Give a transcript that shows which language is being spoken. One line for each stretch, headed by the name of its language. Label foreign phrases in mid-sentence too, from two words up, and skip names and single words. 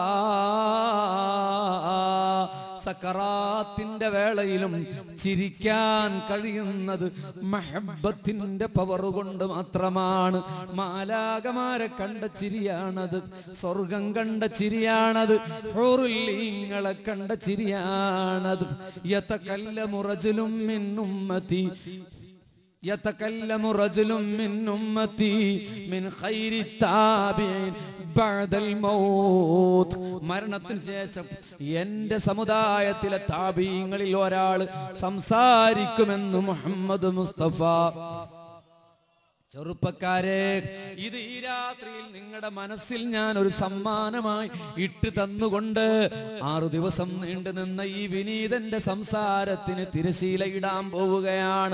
Malayalam: സക്കറാത്തിന്റെ വേളയിലും ചിരിക്കാൻ കഴിയുന്നത് മഹബ്ബത്തിന്റെ പവർ കൊണ്ട് മാത്രമാണ്. മാലാകമാരെ കണ്ട ചിരിയാണത്, സ്വർഗം കണ്ട ചിരിയാണത്, ഹൂറുല്ലീങ്ങളെ കണ്ട ചിരിയാണത്.
Arabic: يتكلم رجل من أمتي يتكلم رجل من أمتي من خير التابعين بعد الموت.
Malayalam: മരണത്തിന് ശേഷം എന്റെ സമുദായത്തിലെ താബീങ്ങളിൽ ഒരാൾ സംസാരിക്കുമെന്ന് മുഹമ്മദ് മുസ്തഫ. ചെറുപ്പക്കാരെ, ഇത് ഈ രാത്രിയിൽ നിങ്ങളുടെ മനസ്സിൽ ഞാൻ ഒരു സമ്മാനമായി ഇട്ട് തന്നുകൊണ്ട് 6 ദിവസം നീണ്ടു നിന്ന ഈ വിനീതന്റെ സംസാരത്തിന് തിരശീല ഇടാൻ പോവുകയാണ്.